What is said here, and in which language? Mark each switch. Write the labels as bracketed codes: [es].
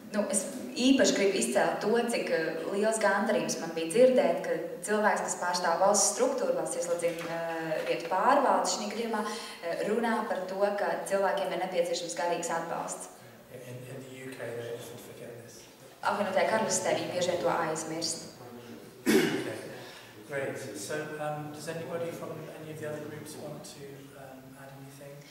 [lv] Es īpaši gribu izcelt to, cik liels gandarījums man bija dzirdēt, ka cilvēks, kas pārstāv valsts struktūru, valsts ieslodzījumu vietu pārvaldes, šī gadījumā runā par to, ka cilvēkiem ir nepieciešams garīgs atbalsts. [en] In the UK, they often forget this. [lv] Apvienotajā karalistē viņi bieži vien to aizmirst. [en] Okay. Great. So, does anybody from any of the other groups want to add anything?